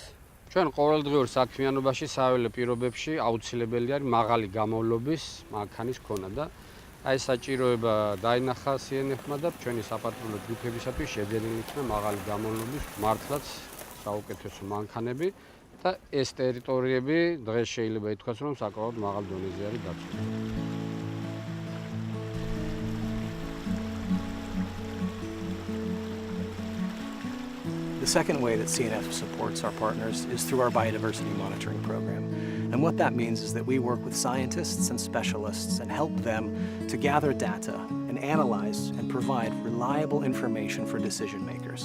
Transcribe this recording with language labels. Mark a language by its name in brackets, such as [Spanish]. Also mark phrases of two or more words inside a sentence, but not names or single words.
[Georgian] ჩვენ ყოველდღიურ საქმიანობაში საველე პირობებში აუცილებელი არის მაღალი გამოვლობის მანქანის ქონა და აი საჭიროება დაინახა CNF-მა და ჩვენი საპატრულო ჯგუფებისათვის შეძენილი იქნა მაღალი გამოვლობის მართლაც საუკეთესო მანქანები და ეს ტერიტორიები დღეს შეიძლება ითქვას, რომ საკმაოდ მაღალ დონეზე არის დაცული. [English] The second way that CNF supports our partners is through our Biodiversity Monitoring program. And what that means is that we work with scientists and specialists and help them to gather data and analyze and provide reliable information for decision makers.